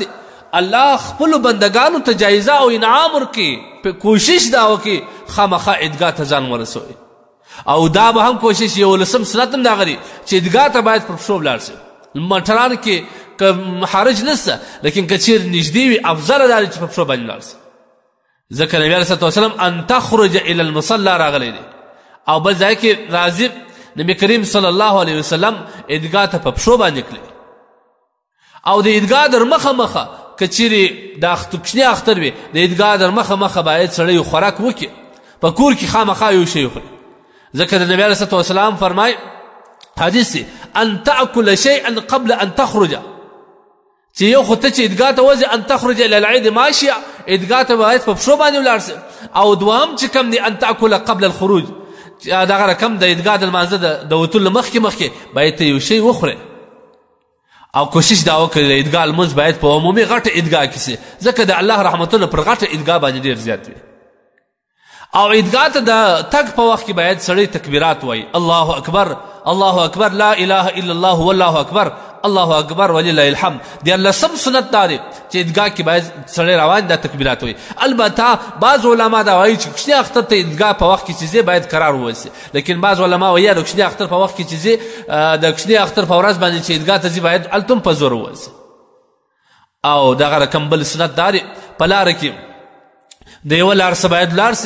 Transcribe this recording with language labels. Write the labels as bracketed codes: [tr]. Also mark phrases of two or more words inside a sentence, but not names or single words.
[ps] الله خپلو بندګانو ته جایزه او انعام ورکړي، کوشش دا وکړي خامخا عیدګاه ته ځان ورسوي. او دا به هم کوشش یو لسم سنت هم دغه دی چې عیدګاه ته باید پر پښو ولاړ سي. موټران کې که حرج نشته، لیکن که چیرې نږدې وي افضله دا دی چې په پښو باندې ولاړ سي. ځکه نبي [ar] علیه الصلاة والسلام ان تخرج الى المصلى [ps] راغلی دی. او بل ځای کې راځي نبي کریم [ar] صلی الله علیه وسلم [ps] عیدګاه ته په پښو باندې کړي. او د عیدګاه در مخه مخه که چیرې د کوچني اختر وي، د عیدګاه در مخه مخه باید سړی خوراک وکړي، په کور کې خامخا یو شی وخوري. ځکه د نبي [ar] علیه الصلاة والسلام [ps] فرمایي حدیث دی [ar] ان تأکل شیئا قبل ان تخرج، [ps] چې یو خو ته چې عیدګاه ته وځې [ar] ان تخرج الى العید ماشیه، [ps] عیدګاه ته باید په پښو باندې ولاړ سي. او دوهم چې کوم دی [ar] ان تأکل قبل الخروج، [ps] دغه رقم د عیدګاه د لمانځه د وتلو مخکې باید ته یو شی وخورې. او کوشش دا وکړي د عیدګاه لمونځ باید په عمومي غټه عیدګاه کې سي ځکه د الله رحمتونه پر غټه عیدګاه باندې ډېر زیات وي او عیدګاه ته د تګ په وخت کې باید سړی تکبیرات وایي [ar] الله اکبر الله اکبر لا اله الا الله والله اکبر الله اکبر ولله الحمد [ps] دیارلسم سنت دا دی چې عیدګاه کې باید سړی روان دا تکبیرات وایي البته بعض علما دا وایي چې کوچني اختر ته عیدګاه په وخت کې چې ځې باید قرار ووسي لیکن بعض علما وایي د کوچني اختر په وخت کې چې ځې د کوچني اختر په ورځ باندې چې عیدګاه ته ځي باید هلته هم په زور ووسي او دغه رقم بل سنت دا دی په لاره کې د یوه لار څه باید ولاړ سي